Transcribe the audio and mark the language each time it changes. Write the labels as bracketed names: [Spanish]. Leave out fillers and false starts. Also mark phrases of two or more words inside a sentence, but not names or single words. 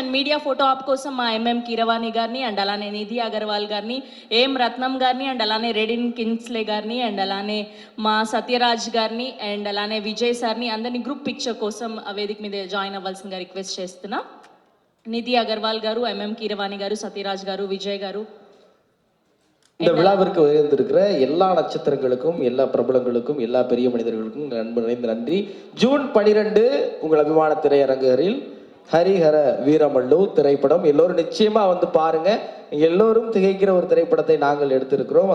[English] and media photo op [Telugu] కోసం మా ఎంఎం కీరవాణి గారిని, అండ్ అలానే నిధి అగర్వాల్ గారిని, ఏం రత్నం గారిని, అండ్ అలానే రెడిన్ కింగ్స్లే గారిని, అండ్ అలానే మా సత్యరాజ్ గారిని, అండ్ అలానే విజయ్ సార్ని అందరినీ [English] group picture [Telugu] కోసం వేదిక మీద జాయిన్ అవ్వాల్సిందిగా రిక్వెస్ట్ చేస్తున్నాం. నిధి అగర్వాల్ గారు, ఎంఎం కీరవాణి గారు, సత్యరాజ్ గారు, విజయ్ గారు. [Tamil] இந்த விழாவிற்கு உயர்ந்திருக்கிற எல்லா நட்சத்திரங்களுக்கும், எல்லா பிரபலங்களுக்கும், எல்லா பெரிய மனிதர்களுக்கும் நண்பர் நிறைந்த நன்றி. ஜூன் 12 உங்கள் அபிமான திரையரங்குகளில் ஹரிஹர வீரமல்லு திரைப்படம் எல்லோரும் நிச்சயமா வந்து பாருங்க. எல்லோரும் திகைக்கிற ஒரு திரைப்படத்தை நாங்கள் எடுத்திருக்கிறோம்.